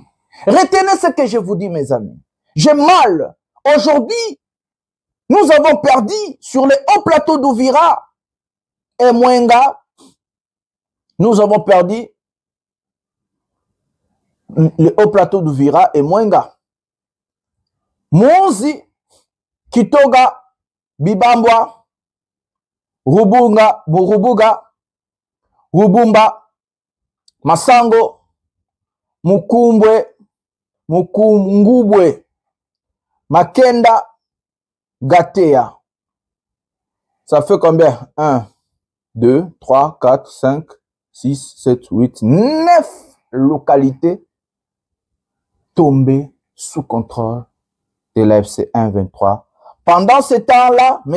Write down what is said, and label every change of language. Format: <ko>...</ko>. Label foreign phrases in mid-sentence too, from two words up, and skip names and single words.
<fr>Retenez ce que je vous dis, mes amis. J'ai mal. Aujourd'hui, nous avons perdu sur les hauts plateaux d'Ouvira et Mwenga. Nous avons perdu le haut plateau d'Ouvira et Mwenga. Monzi, Kitoga, Bibambwa, Rubuga, Rubumba, Masango, Mukungubwe, Makenda, Gatea. Ça fait combien? 1, 2, 3, 4, 5, 6, 7, 8, 9 localités tombées sous contrôle de l'AFC 1-23. Pendant ce temps-là, M.</fr>